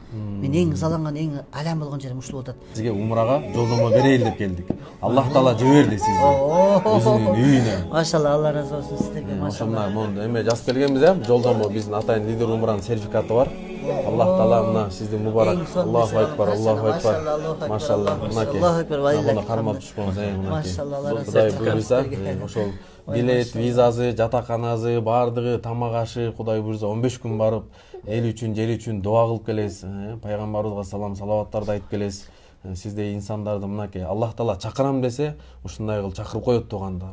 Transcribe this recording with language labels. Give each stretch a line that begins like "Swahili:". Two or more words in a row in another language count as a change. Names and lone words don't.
Kyrgyz: Мен эң ызаланган, эң алям болгон жерим ушул болуп атат. Сизге умрага жолдомо берейин деп келдик. Аллах таала жиберди сизди өзүнүн үйүнө. Машалла, Алла разы болсун сиздерге. Машалла, мына эме жазып келгенбиз жолдомо, биздин атайын лидер умранын сертификаты бар. Аллах таала мына сизди мубарак.
Arabic: الله أكبر، الله أكبر.
Kyrgyz: Машалла, мынакей.
Arabic: الله أكبر,
Kyrgyz: мына кармап түшкөнүз, мынакей. Машалла, Алла разы Кудай буйруса, ошол билет, визасы, жатаканасы, баардыгы, тамак ашы, Кудай буйруса 15 күн барып, эл үчүн, жер үчүн дуа кылып келесиз. Пайгамбарыбызга салам, салаваттарды айтып келесиз. Сиздей инсандарды мынакей Аллах таала чакырам десе, ушундай кылып чакырып коет туугандар.